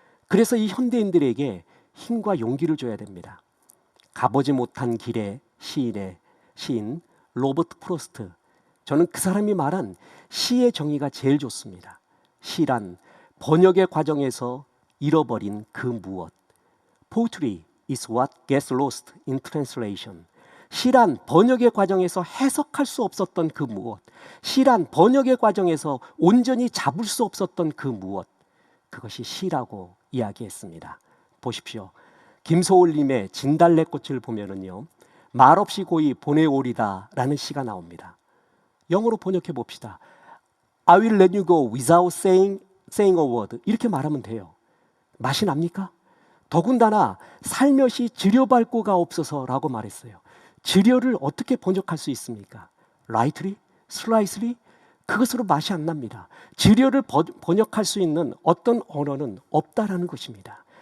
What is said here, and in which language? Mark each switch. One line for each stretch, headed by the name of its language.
Korean: 그래서 이 현대인들에게 힘과 용기를 줘야 됩니다. 가보지 못한 길의 시인 로버트 프로스트, 저는 그 사람이 말한 시의 정의가 제일 좋습니다. 시란 번역의 과정에서 잃어버린 그 무엇.
English: Poetry is what gets lost in translation.
Korean: 시란 번역의 과정에서 해석할 수 없었던 그 무엇. 시란 번역의 과정에서 온전히 잡을 수 없었던 그 무엇. 그것이 시라고 이야기했습니다. 보십시오. 김소월님의 진달래꽃을 보면은요, 말없이 고이 보내오리다 라는 시가 나옵니다. 영어로 번역해 봅시다.
English: I will let you go without saying a word.
Korean: 이렇게 말하면 돼요. 맛이 납니까? 더군다나 살며시 지려밟고가 없어서라고 말했어요. 지려를 어떻게 번역할 수 있습니까?
English: lightly? slightly?
Korean: 그것으로 맛이 안 납니다. 지려를 번역할 수 있는 어떤 언어는 없다라는 것입니다.